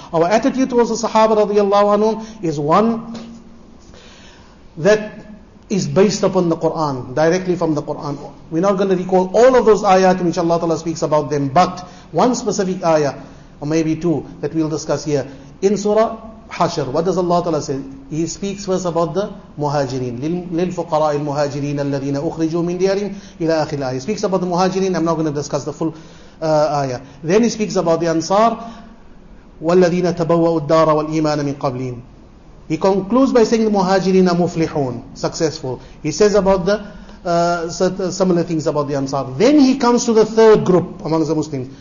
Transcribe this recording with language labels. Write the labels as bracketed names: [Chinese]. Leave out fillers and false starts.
[English] Our attitude towards the Sahaba radiallahu anhum is one that is based upon the Quran, directly from the Quran. We're not going to recall all of those ayat in which Allah Ta'ala speaks about them, but one specific ayah, or maybe two, that we'll discuss here. In Surah Hashr, what does Allah Ta'ala say? He speaks first about the Muhajirin. [Arabic] لِلْفُقَرَاءِ الْمُهَاجِرِينَ الَّذِينَ أُخْرِجُوا مِنْ دِيَارِهِمْ إِلَى آخِرِ الْآيَةِ. [English] He speaks about the Muhajirin. I'm not going to discuss the full ayah. Then he speaks about the Ansar. [Arabic] وَالَّذِينَ تَبَوَّأُوا الدَّارَ وَالْإِيمَانَ مِنْ قَبْلِهِمْ. [English] He concludes by saying the Muhajirin are muflihun, successful. He says about the similar things about the Ansar. Then he comes to the third group amongst the Muslims.